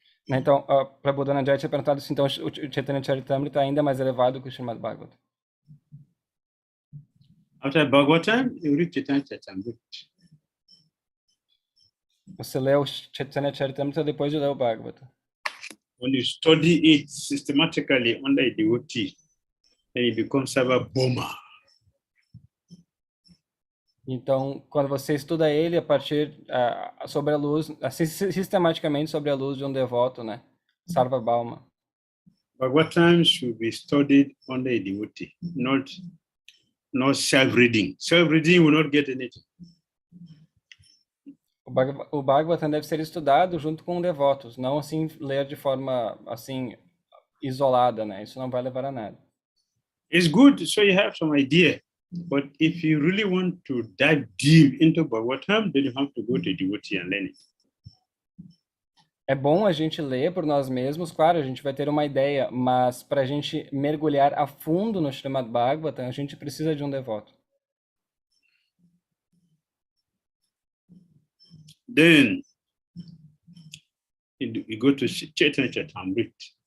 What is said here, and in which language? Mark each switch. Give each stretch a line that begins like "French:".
Portuguese: Então, Prabhu Dhananjaya tinha perguntado se então o Chaitanya Charitamrita ainda é mais elevado que o Srimad Bhagavatam.
English: After Bhagavatam, you read Chaitanya Charitamrita.
Portuguese: Você lê o Chaitanya Charitamrita depois de ler o Bhagavatam.
English: When you study it systematically under a devotee, then it becomes Sarvabhauma.
Portuguese: Então, quando você estuda ele a partir sobre a luz, assim, sistematicamente sobre a luz de um devoto, né?
English: Sarvabhauma. Bhagavatam should be studied under a devotee, not self-reading. Self-reading will not get anything.
Portuguese: O Bhagavatam deve ser estudado junto com devotos, não assim ler de forma assim isolada, né? Isso não vai levar a nada.
English: It's good, so you have some idea. But if you really want to dive deep into Bhagavatam, then you have to go to devotee and learn it.
Portuguese: É bom a gente ler por nós mesmos, claro, a gente vai ter uma ideia, mas para a gente mergulhar a fundo no Srimad Bhagavatam, a gente precisa de um devoto.
English: Then you go to Chaitanya Charitamrita.